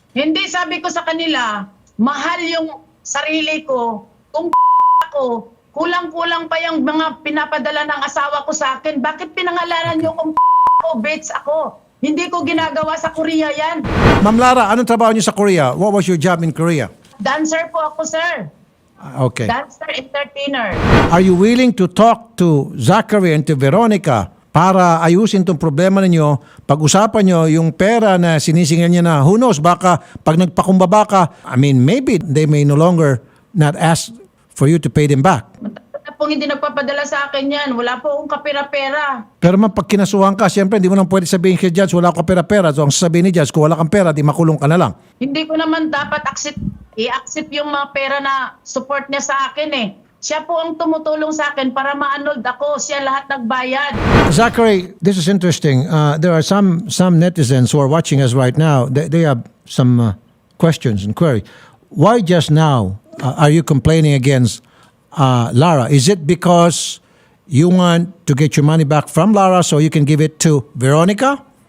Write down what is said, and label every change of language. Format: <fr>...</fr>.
<tl>Hindi, sabi ko sa kanila, mahal yung sarili ko. Kung ako, kulang-kulang pa yung mga pinapadala ng asawa ko sa akin. Bakit pinangalanan niyo kung ako, bitch ako? Hindi ko ginagawa sa Korea yan. Ma'am Lara, anong trabaho niyo sa Korea?</tl> <en>What was your job in Korea?</en> <tl>Dancer po ako, sir. Okay. Dancer, entertainer.</tl> <en>Are you willing to talk to Zachary and to Veronica</en> <tl>para ayusin tong problema ninyo, pag-usapan nyo yung pera na sinisingil niya na,</tl> <en>who knows,</en> <tl>baka pag nagpakumbaba ka,</tl> <en>I mean, maybe they may no longer not ask for you to pay them back.</en> <tl>Kung hindi nagpapadala sa akin yan, wala po akong kapera-pera. Pero man, pag kinasuhan ka, siyempre, hindi mo nang pwede sabihin kay Judge, wala akong kapera-pera. So, ang sasabihin ni Judge, kung wala kang pera, di makulong ka na lang. Hindi ko naman dapat i-accept yung mga pera na support niya sa akin eh. Siya po ang tumutulong sa akin para ma-annulled ako. Siya lahat nagbayad.</tl> <en>Zachary, this is interesting. There are some netizens who are watching us right now. They have some questions and query. Why just now are you complaining against Lara? Is it because you want to get your money back from Lara so you can give it to Veronica?</en>